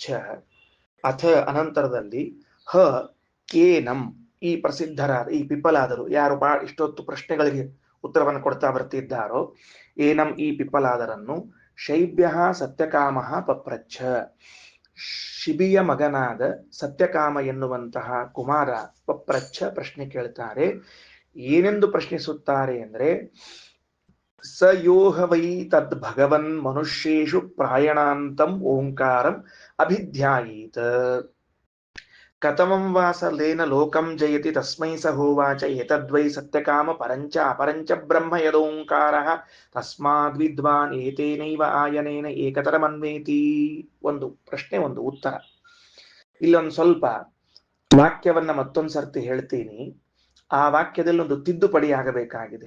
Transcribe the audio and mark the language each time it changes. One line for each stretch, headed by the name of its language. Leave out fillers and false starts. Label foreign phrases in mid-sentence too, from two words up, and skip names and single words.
Kannada: ಅಥ ಅನಂತರದಲ್ಲಿ ಹ ಏನಂ, ಈ ಪ್ರಸಿದ್ಧರಾದ ಈ ಪಿಪ್ಪಲಾದರು ಯಾರು ಇಷ್ಟೊತ್ತು ಪ್ರಶ್ನೆಗಳಿಗೆ ಉತ್ತರವನ್ನು ಕೊಡ್ತಾ ಬರ್ತಿದ್ದಾರೋ, ಏನಂ ಈ ಪಿಪ್ಪಲಾದರನ್ನು ಶೈಬ್ಯ ಸತ್ಯಕಾಮ ಪಪ್ರಚ್ಛ, ಶಿಬಿಯ ಮಗನಾದ ಸತ್ಯಕಾಮ ಎನ್ನುವಂತಹ ಕುಮಾರ ಪಪ್ರಚ್ಛ ಪ್ರಶ್ನೆ ಕೇಳ್ತಾರೆ. ಏನೆಂದು ಪ್ರಶ್ನಿಸುತ್ತಾರೆ ಅಂದ್ರೆ,
Sanskrit: ಸ ಯೋಹ ವೈ ತದ್ ಭಗವನ್ ಮನುಷ್ಯೇಷು ಪ್ರಾಯಣಾಂತಂ ಓಂಕಾರಂ ಅಭಿಧ್ಯಾಯೀತ ಕಥಮಂ ವಾಸಲೇನ ಲೋಕಂ ಜಯತಿ ತಸ್ಮೈ ಸ ಹೋವಾಚ ಏತದ್ವೈ ಸತ್ಯಕಾಮ ಪರಂಚ ಅಪರಂಚ ಬ್ರಹ್ಮ ಯದೋಂಕಾರಃ ತಸ್ಮಾದ್ ವಿದ್ವಾನ್ ಏತೇನೈವ ಆಯನೇನ ಏಕತರಮನ್ವೇತಿ.
Kannada: ಒಂದು ಪ್ರಶ್ನೆ, ಒಂದು ಉತ್ತರ. ಇಲ್ಲೊಂದು ಸ್ವಲ್ಪ ವಾಕ್ಯವನ್ನ ಮತ್ತೊಂದು ಸರ್ತಿ ಹೇಳ್ತೀನಿ. ಆ ವಾಕ್ಯದಲ್ಲಿ ಒಂದು ತಿದ್ದುಪಡಿ ಆಗಬೇಕಾಗಿದೆ.